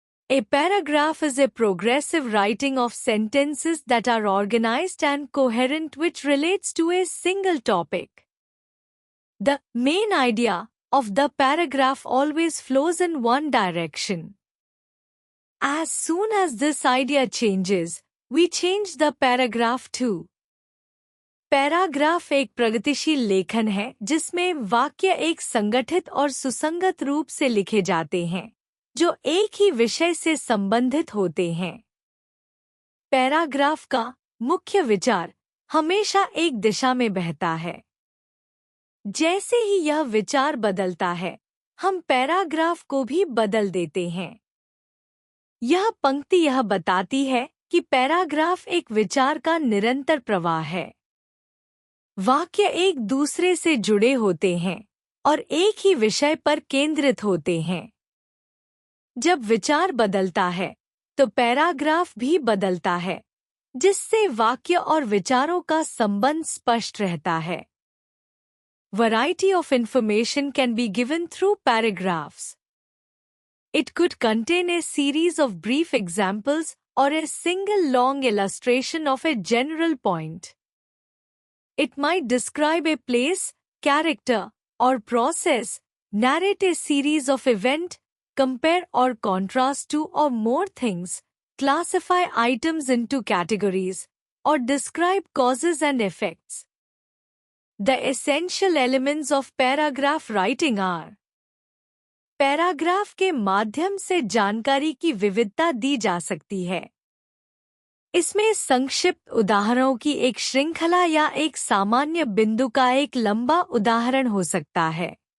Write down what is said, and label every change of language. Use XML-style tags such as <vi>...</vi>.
<en>A paragraph is a progressive writing of sentences that are organized and coherent which relates to a single topic. The main idea of the paragraph always flows in one direction. As soon as this idea changes, we change the paragraph too.</en> <hi>Paragraph एक प्रगतिशील लेखन है जिसमें वाक्य एक संगठित और सुसंगत रूप से लिखे जाते हैं जो एक ही विषय से संबंधित होते हैं। पैराग्राफ का मुख्य विचार हमेशा एक दिशा में बहता है। जैसे ही यह विचार बदलता है, हम पैराग्राफ को भी बदल देते हैं। यह पंक्ति यह बताती है कि पैराग्राफ एक विचार का निरंतर प्रवाह है। वाक्य एक दूसरे से जुड़े होते हैं और एक ही विषय पर केंद्रित होते हैं। जब विचार बदलता है तो पैराग्राफ भी बदलता है, जिससे वाक्य और विचारों का संबंध स्पष्ट रहता है।</hi> <en>Variety of information can be given through paragraphs. It could contain a series of brief examples or a single long illustration of a general point. It might describe a place, character, or process, narrate a series of events, compare or contrast two or more things, classify items into categories, or describe causes and effects. The essential elements of paragraph writing are:</en> <hi>paragraph के माध्यम से जानकारी की विविधता दी जा सकती है। इसमें संक्षिप्त उदाहरणों की एक श्रृंखला या एक सामान्य बिंदु का एक लंबा उदाहरण हो सकता है।</hi>